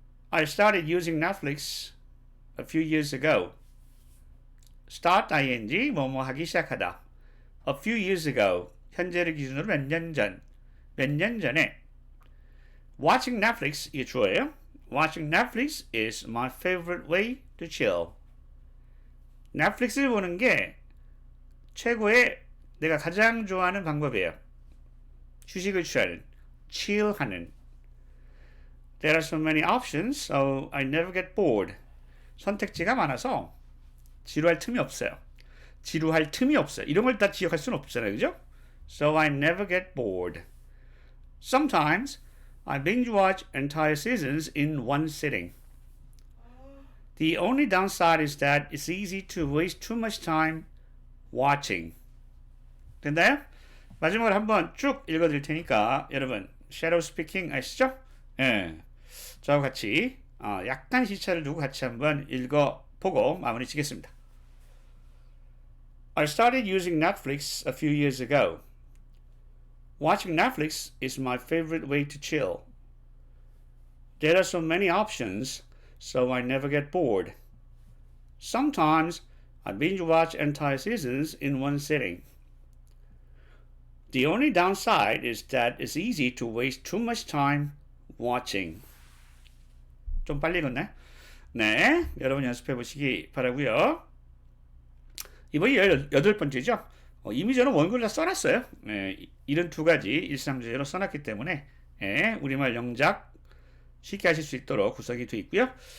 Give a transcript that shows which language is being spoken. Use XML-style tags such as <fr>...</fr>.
<en>I started using Netflix a few years ago. start ing</en> <ko>뭐뭐 하기 시작하다.</ko> <en>a few years ago</en> <ko>현재를 기준으로 몇 년 전. 몇 년 전에</ko> <en>watching Netflix</en> <ko>이게 주어예요.</ko> <en>watching Netflix is my favorite way to chill.</en> <ko>넷플릭스를 보는 게 최고의 내가 가장 좋아하는 방법이에요. 휴식을 취하는, chill하는.</ko> <en>There are so many options, so I never get bored.</en> <ko>선택지가 많아서 지루할 틈이 없어요. 지루할 틈이 없어요. 이런 걸 다 기억할 수는 없잖아요. 그죠?</ko> <en>So I never get bored. Sometimes I binge watch entire seasons in one sitting. The only downside is that it's easy to waste too much time watching.</en> <ko>됐나요? 마지막으로 한번 쭉 읽어드릴 테니까 여러분 shadow speaking 아시죠? 예. 저와 같이 약간 시차를 두고 같이 한번 읽어보고 마무리 짓겠습니다.</ko> <en>I started using Netflix a few years ago. Watching Netflix is my favorite way to chill. There are so many options, so I never get bored. Sometimes I binge watch entire seasons in one sitting. The only downside is that it's easy to waste too much time watching.</en> <ko>좀 빨리 읽었네. 네, 여러분 연습해 보시기 바라고요. 이번이 18번째죠. 이미 저는 원고를 다 써놨어요. 네, 72가지 일상주제로 써놨기 때문에 우리말 영작 쉽게 하실 수 있도록 구성이 되어 있고요.</ko>